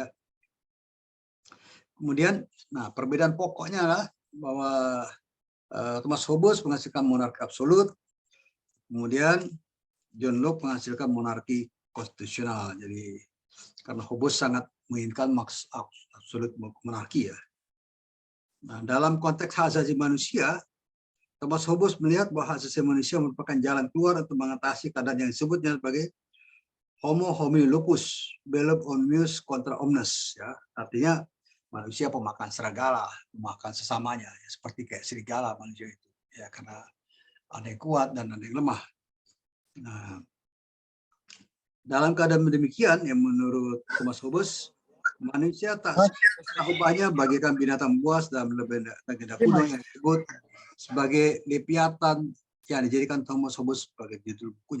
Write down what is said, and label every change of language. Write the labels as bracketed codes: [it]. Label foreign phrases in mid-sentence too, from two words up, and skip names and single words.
[id] Kemudian, nah perbedaan pokoknya adalah bahwa Thomas Hobbes menghasilkan monarki absolut, kemudian John Locke menghasilkan monarki konstitusional. Jadi karena Hobbes sangat menginginkan absolut monarki ya. Nah, dalam konteks hak asasi manusia, Thomas Hobbes melihat bahwa hak asasi manusia merupakan jalan keluar untuk mengatasi keadaan yang disebutnya sebagai [la] homo homini lupus, bellum omnius contra omnes. [id] Ya. Artinya manusia pemakan serigala, pemakan sesamanya, ya, seperti kayak serigala manusia itu. Ya, karena ada yang kuat dan ada yang lemah. Nah, dalam keadaan demikian, yang menurut Thomas Hobbes, manusia tak ubahnya bagikan binatang buas dalam legenda kuno yang disebut sebagai Leviathan yang dijadikan Thomas Hobbes sebagai judul bukunya.